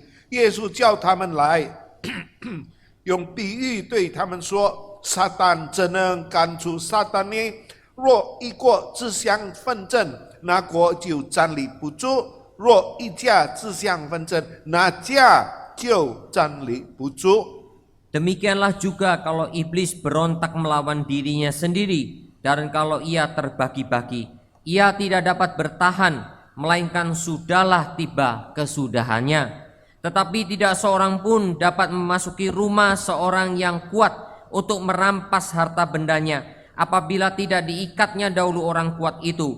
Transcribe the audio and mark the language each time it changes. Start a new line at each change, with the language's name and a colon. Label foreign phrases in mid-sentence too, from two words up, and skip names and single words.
Chinese: 耶稣叫他们来，用比喻对他们说：撒旦怎能赶出撒旦呢？若一国自相纷争，那国就站立不住；若一家自相纷争，那家就站立不住。
Indonesian: Demikianlah juga kalau iblis berontak melawan dirinya sendiri, dan kalau ia terbagi-bagi, ia tidak dapat bertahan, melainkan sudahlah tiba kesudahannya. Tetapi tidak seorang pun dapat memasuki rumah seorang yang kuat untuk merampas harta bendanya, apabila tidak diikatnya dahulu orang kuat itu.